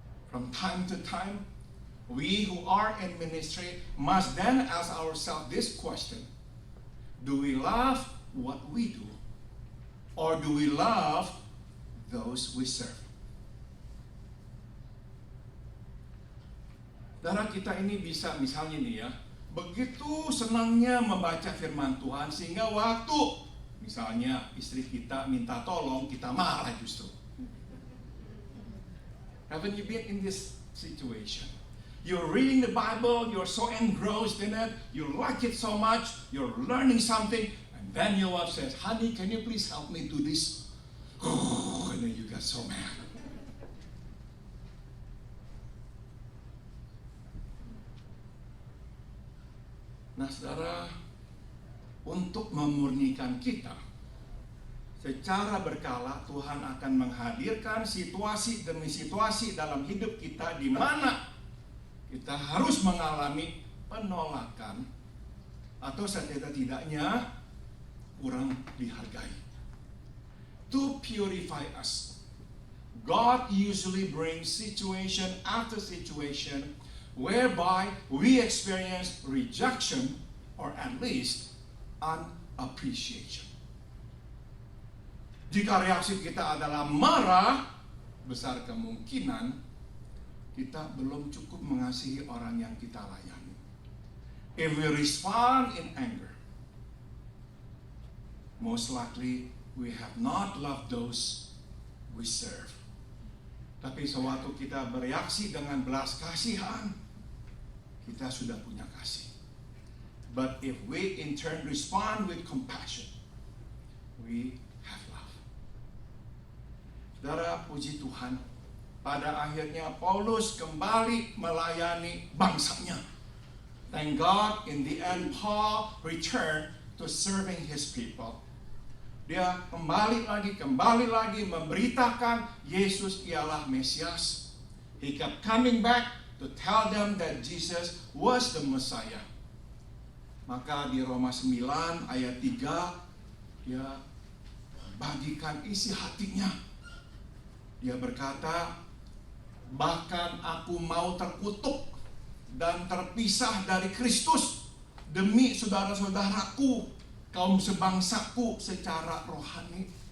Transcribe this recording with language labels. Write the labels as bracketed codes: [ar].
[en] From time to time, we who are in ministry must then ask ourselves this question: do we love what we do? Or do we love those we serve? [id] Saudara, kita ini bisa misalnya nih ya, begitu senangnya membaca firman Tuhan sehingga waktu misalnya istri kita minta tolong, kita marah justru. [en] Haven't you been in this situation? You're reading the Bible, you're so engrossed in it, you like it so much, you're learning something, and then your wife says, honey, can you please help me do this? Oh, and then you get so mad. [id] Nah, saudara, untuk memurnikan kita, secara berkala Tuhan akan menghadirkan situasi demi situasi dalam hidup kita di mana kita harus mengalami penolakan atau setidak-tidaknya kurang dihargai. [en] To purify us, God usually brings situation after situation whereby we experience rejection or at least unappreciation. [id] Jika reaksi kita adalah marah, besar kemungkinan kita belum cukup mengasihi orang yang kita layani. [en] If we respond in anger, most likely we have not loved those we serve. [id] Tapi sewaktu kita bereaksi dengan belas kasihan, kita sudah punya kasih. [en] But if we in turn respond with compassion, we have love. [id] Saudara, puji Tuhan, pada akhirnya Paulus kembali melayani bangsanya. [en] Thank God, in the end Paul returned to serving his people. [id] Dia kembali lagi memberitakan Yesus ialah Mesias. [en] He kept coming back to tell them that Jesus was the Messiah. [id] Maka di Roma 9 ayat 3 dia bagikan isi hatinya. Dia berkata, bahkan aku mau terkutuk dan terpisah dari Kristus demi saudara-saudaraku, kaum sebangsaku secara rohani.